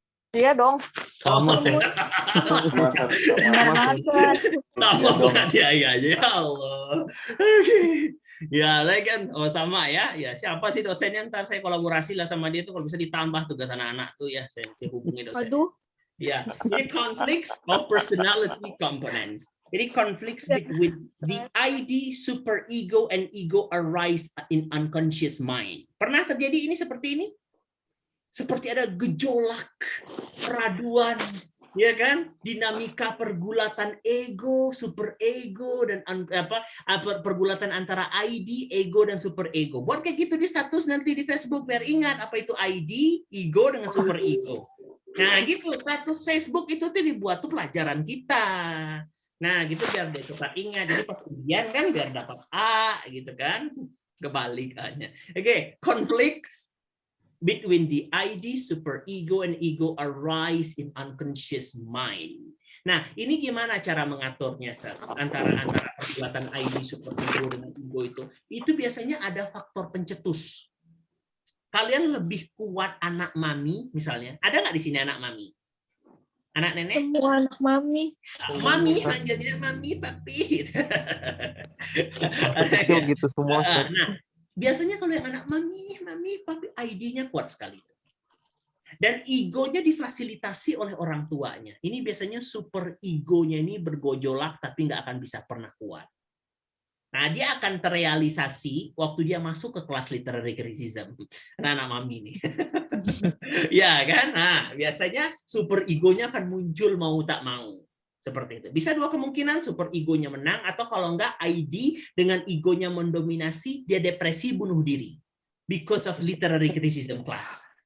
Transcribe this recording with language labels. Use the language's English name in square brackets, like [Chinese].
[Indonesian] Iya dong. Sama sih. Benar banget. Sama penganiayaannya. Ya Allah. Oke. Ya, saya kan sama ya. Ya, siapa sih dosennya? Ntar saya kolaborasi lah sama dia tuh kalau bisa ditambah tugas anak-anak tuh ya. Saya hubungi dosen. Aduh. Ya, jadi [English] conflicts of personality components. Jadi conflicts between the ID, superego, and ego arise in unconscious mind. [Indonesian] Pernah terjadi ini seperti ini? Seperti ada gejolak, peraduan, ya kan? Dinamika pergulatan ego, superego, dan pergulatan antara ID, ego, dan superego. Buat kayak gitu di status nanti di Facebook biar ingat apa itu ID, ego, dengan superego. Nah, gitu status Facebook itu tuh dibuat tuh pelajaran kita. Nah, gitu biar dia cepat ingat. Jadi pas ujian kan biar dapat A gitu kan. Kebalikannya. [English] Oke, conflicts between the ID, superego, and ego arise in unconscious mind. [Indonesian] Nah, ini gimana cara mengaturnya, Sir? Antara perbuatan ID, superego, dengan ego itu. Itu biasanya ada faktor pencetus. Kalian lebih kuat anak mami, misalnya. Ada nggak di sini anak mami? Anak nenek? Semua anak mami. Mami, manggilnya mami, papi. Kecil gitu semua. Nah, biasanya kalau yang anak mami, papi, ID-nya kuat sekali. Dan egonya difasilitasi oleh orang tuanya. Ini biasanya super egonya ini bergojolak tapi nggak akan bisa pernah kuat. Nah, dia akan terrealisasi waktu dia masuk ke kelas literary criticism. Anak mami nih. Ya kan? Nah, biasanya super egonya akan muncul mau tak mau. Seperti itu. Bisa dua kemungkinan, super egonya menang, atau kalau enggak ID dengan egonya mendominasi, dia depresi bunuh diri. [English] Because of literary criticism class.